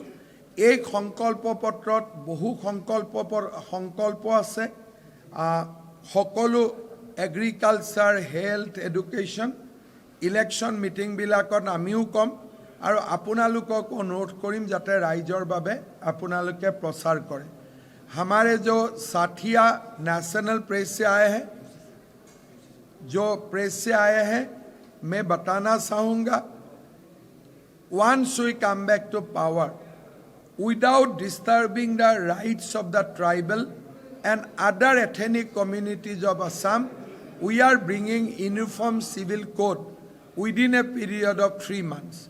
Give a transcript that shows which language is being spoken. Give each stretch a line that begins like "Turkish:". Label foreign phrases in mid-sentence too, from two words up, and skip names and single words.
Assamese: এই সংকল্প পত্ৰত বহু সংকল্প আছে। সকলো
English: agriculture, health, education, election meetingবিলাকত
Assamese: আমিও ক'ম আৰু আপোনালোকক অনুৰোধ কৰিম যাতে ৰাইজৰ বাবে আপোনালোকে প্ৰচাৰ কৰে।
Hindi: हमारे जो साथिया
English: national press
Hindi: से आए हैं, जो प्रेस से आए हैं, मैं बताना चाहूँगा,
English: once we come back to power, without disturbing the rights of the tribal and other ethnic communities of Assam, we are bringing uniform civil code within a period of 3 months.